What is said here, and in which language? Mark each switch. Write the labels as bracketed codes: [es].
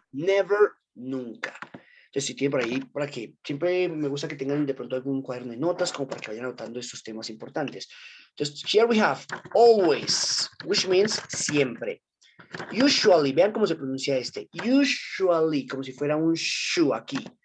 [es] Never, nunca. Entonces, si tienen por ahí, para que siempre me gusta que tengan de pronto algún cuaderno de notas, como para que vayan anotando estos temas importantes. [en] Entonces, here we have always, which means siempre. [es] Usually, vean cómo se pronuncia este. Usually, como si fuera un shu aquí.